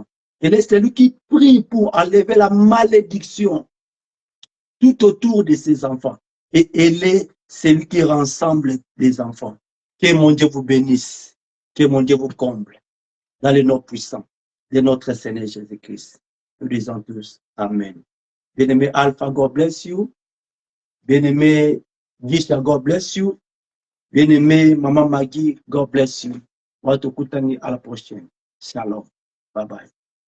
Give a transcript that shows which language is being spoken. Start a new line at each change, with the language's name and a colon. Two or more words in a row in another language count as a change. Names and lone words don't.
French: Elle est celui qui prie pour enlever la malédiction tout autour de ses enfants. Et elle est celui qui rassemble les enfants. Que mon Dieu vous bénisse. Que mon Dieu vous comble. Dans le nom puissant de notre Seigneur Jésus-Christ. Nous disons tous Amen. Bien-aimé Alpha,
English: God bless you.
French: Bien-aimé Gisha,
English: God bless you.
French: Bien-aimé Maman Maggie,
English: God bless you.
French: On va te écouter à la prochaine.
English: Shalom. Bye bye.